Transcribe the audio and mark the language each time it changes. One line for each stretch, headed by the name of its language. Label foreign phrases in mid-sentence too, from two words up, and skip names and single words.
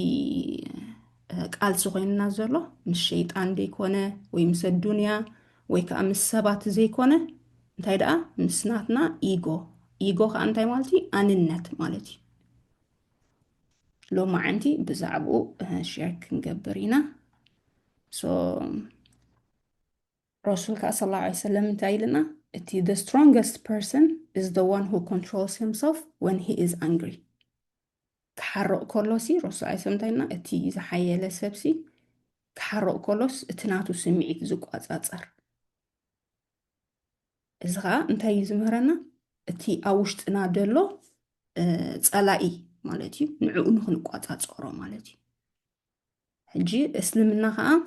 Tigrinya: ቃልሲ ኮይንና ዘሎ ምስ ሸይጣን ዘይኮነ ወይ ምስ ኣዱንያ ወይ ከዓ ምስ ሰባት ዘይኮነ እንታይ ደኣ ምስ ናትና ኢጎ ኢጎ ከዓ እንታይ ማለት እዩ ኣንነት ማለት እዩ ሎማዓንቲ ብዛዕባኡ ሼር ክንገብር ኢና ሶ ረሱል ከዓ
Arabic: صلى الله سلم
Tigrinya: እንታይ ኢልና እቲ
English: the strongest person is the one who controls himself when he is angry
Tigrinya: ክሓርቕ ከሎሲ ረሱል ሰለም እንታይ ኢልና እቲ ዝሓየለ ሰብሲ ክሓርቕ ከሎስ እቲ ናቱ ስምዒት ዝቋፃፀር እዚ ከዓ እንታይ እዩ ዝምህረና እቲ ኣብ ውሽጥና ደሎ ፀላኢ ማለት እዩ ንዕኡ ንክንቋፃፀሮ ማለት እዩ ሕጂ እስልምና ከዓ